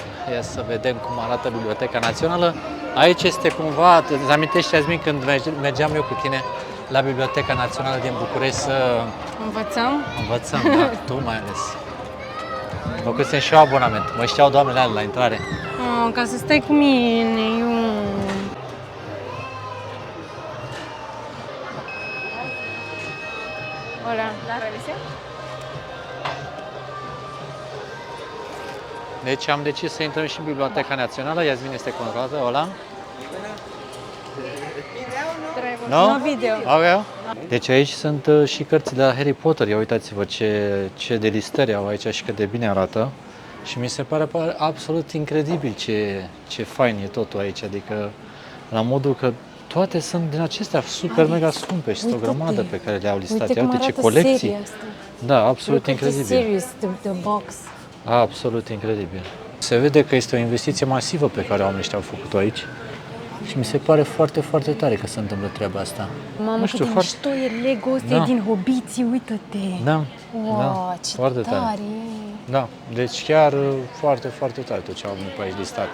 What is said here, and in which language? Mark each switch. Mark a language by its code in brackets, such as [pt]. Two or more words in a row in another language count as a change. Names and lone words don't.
[ro] Ia să vedem cum arată Biblioteca Națională. Aici este cumva, îți amintești, Iasmin, când mergeam eu cu tine la Biblioteca Națională din București să Învățăm? învățăm, da, tu mai ales. Făcusem și eu abonament, mă știau doamnele alea la intrare. Ca să stai cu mine, eu... [es] Hola, la revisé? [ro] Deci am decis să intrăm și în Biblioteca Națională, Iasmin este controlată, ăla. [en] No video. [ro] Ok. Deci aici sunt și cărțile la Harry Potter, ia uitați-vă ce delistări au aici și cât de bine arată. Și mi se pare absolut incredibil ce fain e totul aici, adică la modul că toate sunt din acestea super mega scumpe și sunt o grămadă pe care le-au listat. Ia uite ce colecții. Da, absolut incredibil. [en] Serious, the box. [ro] Absolut incredibil. Se vede că este o investiție masivă pe care oamenii ăștia au făcut-o aici și mi se pare foarte, foarte tare că se întâmplă treaba asta. Mamă, cât de mișto e Lego ăsta din Hobiții, uită-te! Da, wow, ce foarte tare. Da, deci chiar foarte, foarte tare tot ce au venit pe aici listat.